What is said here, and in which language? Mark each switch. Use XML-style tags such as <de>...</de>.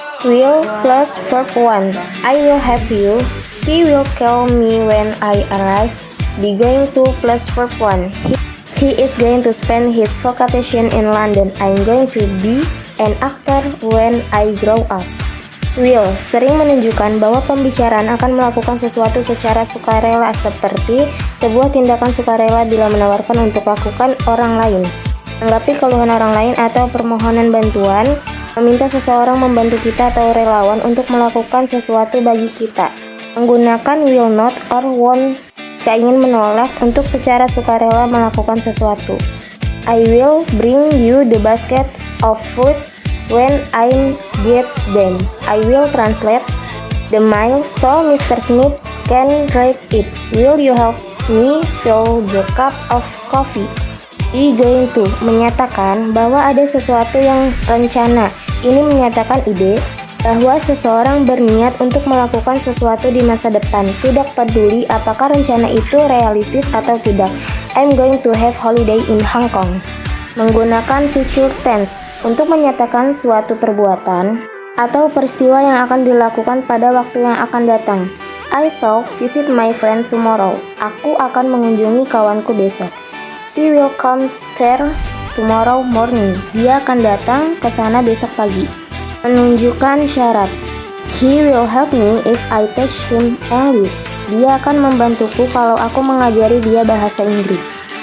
<en>Will plus verb 1. I will help you. She will call me when I arrive. Be going to plus verb 1. He is going to spend his vacation in London. I'm going to be an actor when I grow up.</en> <id>Will sering menunjukkan bahwa pembicaraan akan melakukan sesuatu secara sukarela, seperti sebuah tindakan sukarela bila menawarkan untuk lakukan orang lain, menanggapi keluhan orang lain atau permohonan bantuan, meminta seseorang membantu kita atau relawan untuk melakukan sesuatu bagi kita. Menggunakan will not or won't jika ingin menolak untuk secara sukarela melakukan sesuatu.</id> <en>I will bring you the basket of fruit when I get them. I will translate the mail so Mr. Smith can read it. Will you help me fill the cup of coffee?</en> <id>Be going to menyatakan bahwa ada sesuatu yang rencana. Ini menyatakan ide bahwa seseorang berniat untuk melakukan sesuatu di masa depan, tidak peduli apakah rencana itu realistis atau tidak.</id> <en>I'm going to have holiday in Hong Kong.</en> <id>Menggunakan future tense untuk menyatakan suatu perbuatan atau peristiwa yang akan dilakukan pada waktu yang akan datang.</id> <en>I shall visit my friend tomorrow.</en> <id>Aku akan mengunjungi kawanku besok.</id> <en>She will come there tomorrow morning.</en> <id>Dia akan datang ke sana besok pagi. Menunjukkan syarat.</id> <en>He will help me if I teach him English.</en> <id>Dia akan membantuku kalau aku mengajari dia bahasa Inggris.</id>